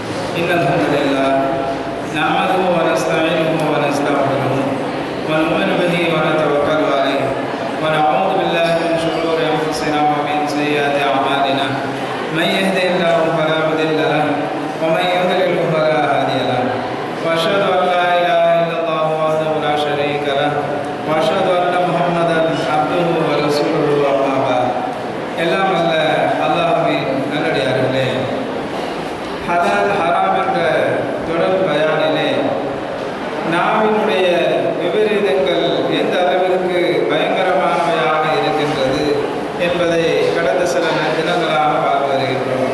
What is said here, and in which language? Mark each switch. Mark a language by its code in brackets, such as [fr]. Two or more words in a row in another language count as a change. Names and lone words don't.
[ar] إن الحمد لله نحمده ونستعينه ونستغفره ونؤمن به ونتوكل عليه ونعوذ بالله من شرور أنفسنا ومن سيئات أعمالنا من يهده الله فلا مضل له ومن يضلل فلا هادي له وأشهد أن لا إله إلا الله وحده لا شريك له وأشهد أن محمدا عبده ورسوله أما بعد [ta] எல்லாம் அல்ல அல்லாஹ்வின் நல்லடியார்களே, ஹலால் ஹராம் என்ற தொடர் பயானிலே நாவினுடைய விபரீதங்கள் எந்த அளவிற்கு பயங்கரமானவையாக இருக்கின்றது என்பதை கடந்த சில தினங்களாக பார்த்து வருகின்றோம்.